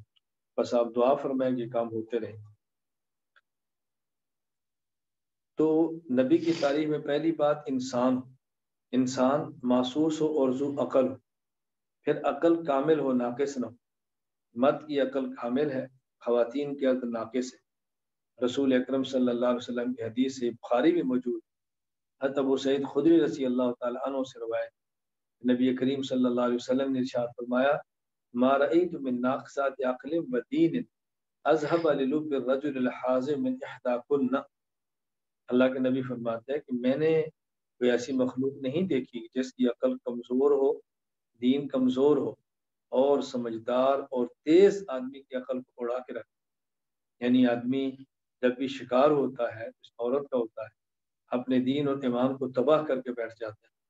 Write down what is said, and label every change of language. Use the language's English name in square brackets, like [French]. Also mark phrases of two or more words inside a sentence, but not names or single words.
[Urdu] بس آپ دعا فرمائیں کہ کام ہوتے رہیں۔ تو نبی کی تعریف میں پہلی بات انسان محسوس ہو اور ذو عقل ہو، پھر عقل کامل ہو، ناقص نہ ہو۔ مرد کی عقل کامل ہے، خواتین کی عقل ناقص ہے۔ رسول اکرم [Arabic] صلی اللہ علیہ وسلم [Urdu] کی حدیث سے بخاری میں موجود، حضرت ابو سعید خدری [Arabic] رضی اللہ تعالی عنہ [Urdu] سے روایت، نبی کریم [Arabic] صلی اللہ علیہ وسلم [Urdu] نے ارشاد فرمایا، [Arabic] ما رأیت من ناقصات عقل و دین اذهب للب الرجل الحازم من احداکن۔ [Urdu] اللہ کے نبی فرماتے ہیں کہ میں نے کوئی ایسی مخلوق نہیں دیکھی جس کی عقل کمزور ہو، دین کمزور ہو، اور سمجھدار اور تیز آدمی کی عقل کو اڑا کے رکھے۔ یعنی آدمی جب بھی شکار ہوتا ہے، اس عورت کا ہوتا ہے، اپنے دین اور ایمان کو تباہ کر کے بیٹھ جاتا ہے۔